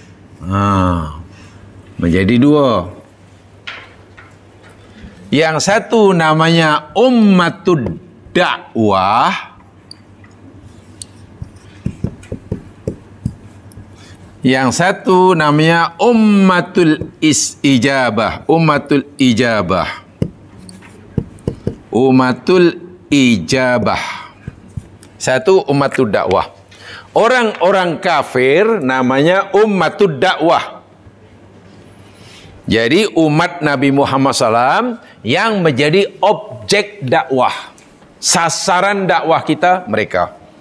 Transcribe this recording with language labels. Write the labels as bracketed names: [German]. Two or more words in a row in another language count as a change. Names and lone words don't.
[Indonesian] Menjadi dua. Yang satu namanya [Arabic] أمة الدعوة. [Indonesian] Yang satu namanya [Arabic] أمة الإجابة. أمة الإجابة. أمة الإجابة. Satu أمة الدعوة. [Indonesian] Orang-orang kafir namanya [Arabic] أمة الدعوة. [Indonesian] Jadi umat Nabi Muhammad SAW yang menjadi objek dakwah. Sasaran dakwah kita mereka.